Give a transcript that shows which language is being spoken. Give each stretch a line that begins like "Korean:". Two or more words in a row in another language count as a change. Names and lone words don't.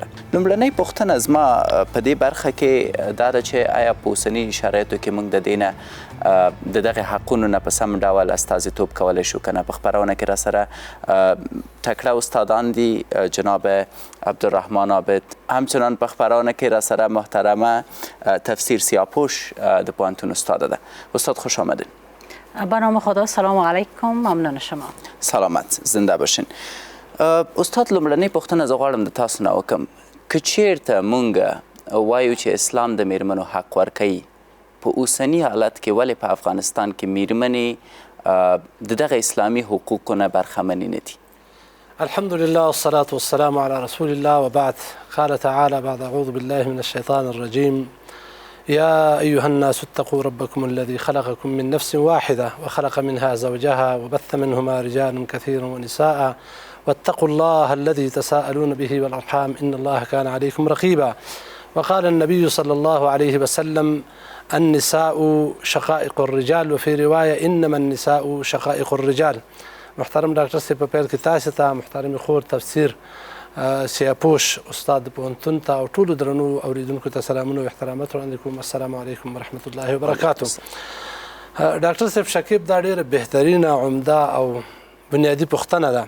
Pashto: لومړنۍ پوښتنه زما په دې برخه کې دا ده چې آیا په اوسني شرایطو کې موږ د دې نه د دغې حقونو نه په سم ډول استازیتوب کولی شو که نه؟ په خپرونه کې راسره تکړه استادان دي، جناب عبدالرحمن عابد، همچنان په خپرونه کې راسره محترمه تفسیر سیاپوش د پوهنتون استاده ده.
Persian: استاد خوش آمدین. به نام خدا.
Arabic: سلام علیکم.
Persian: ممنون شما. سلامت، زنده باشین.
Pashto: استاد، لومړنۍ پوښتنه زه غواړم د تاسو نه وکړم، که چیرته مونږ وایو چې اسلام د میرمنو حق ورکوي، په اوسني حالت کې ولې په افغانستان کې میرمنې د دغه اسلامي حقوقو نه برخمنې نه دي؟
Arabic: الحمد لله والصلاة والسلام على رسول الله وبعد. قال تعالى بعد أعوذ بالله من الشيطان الرجيم يا أيها الناس اتقوا ربكم الذي خلقكم من نفس واحدة وخلق منها زوجها وبث منهما رجالا كثيرا ونساء واتقوا الله الذي تساءلون به والأرحام إن الله كان عليكم رقيبا. وقال النبي صلى الله عليه وسلم النساء شقائق الرجال وفي رواية إنما النساء شقائق الرجال.
Pashto: محترم ډاکټر صاحب، په پیل کې تاسو ته، محترم خور تفسیر سیاپوش استاد پوهنتون ته او ټولو درنو اوریدونکو ته سلامونه او احترامات وړاندې کوم.
Arabic: السلام علیکم ورحمة الله وبرکاته.
Pashto: ډاکټر صاحب شکیب، دا ډیره بهترینه، عمده او بنیادی پوښتنه ده.